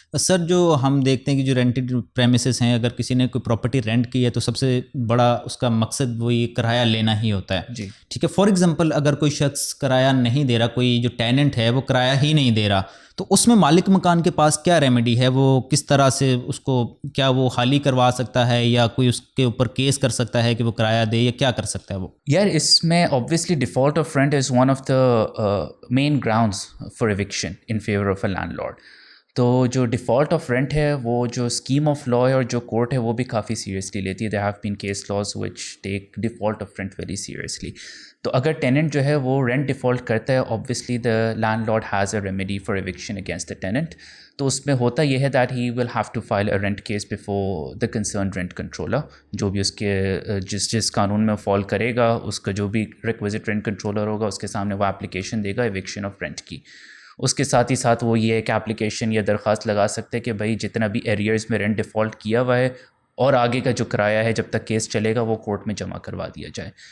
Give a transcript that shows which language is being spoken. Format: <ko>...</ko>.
<ur>سر جو ہم دیکھتے ہیں کہ جو رینٹڈ پریمیسز ہیں, اگر کسی نے کوئی پراپرٹی رینٹ کی ہے تو سب سے بڑا اس کا مقصد وہی کرایہ لینا ہی ہوتا ہے. جی ٹھیک ہے. فار ایگزامپل اگر کوئی شخص کرایہ نہیں دے رہا, کوئی جو ٹیننٹ ہے وہ کرایہ ہی نہیں دے رہا, تو اس میں مالک مکان کے پاس کیا ریمیڈی ہے؟ وہ کس طرح سے اس کو, کیا وہ خالی کروا سکتا ہے یا کوئی اس کے اوپر کیس کر سکتا ہے کہ وہ کرایہ دے, یا کیا کر سکتا ہے وہ؟ یار اس میں</ur> <en>obviously default of rent is one of the main grounds for eviction in favor of a landlord.</en> <ur>تو جو ڈیفالٹ آف رینٹ ہے وہ جو اسکیم آف لا ہے اور جو کورٹ ہے وہ بھی کافی سیریسلی لیتی ہے.</ur> <en>They have been case laws which take default of rent very seriously.</en> <ur>تو اگر ٹیننٹ جو ہے وہ رینٹ ڈیفالٹ کرتا ہے,</ur> <en>obviously the landlord has a remedy for eviction against the tenant.</en> <ur>تو اس میں ہوتا یہ ہے</ur> <en>that he will have to file a rent case before the concerned rent controller.</en> <ur>جو بھی اس کے جس قانون میں فال کرے گا, اس کا جو بھی</ur> <en>requisite rent controller</en> <ur>ہوگا اس کے سامنے وہ application they God</ur> <en>eviction of rent</en> <ur>کی. اس کے ساتھ ہی ساتھ وہ یہ ہے کہ اپلیکیشن یا درخواست لگا سکتے کہ بھائی جتنا بھی ایریئرز میں رینٹ ڈیفالٹ کیا ہوا ہے اور آگے کا جو کرایہ ہے جب تک کیس چلے گا وہ کورٹ میں جمع کروا دیا جائے.</ur>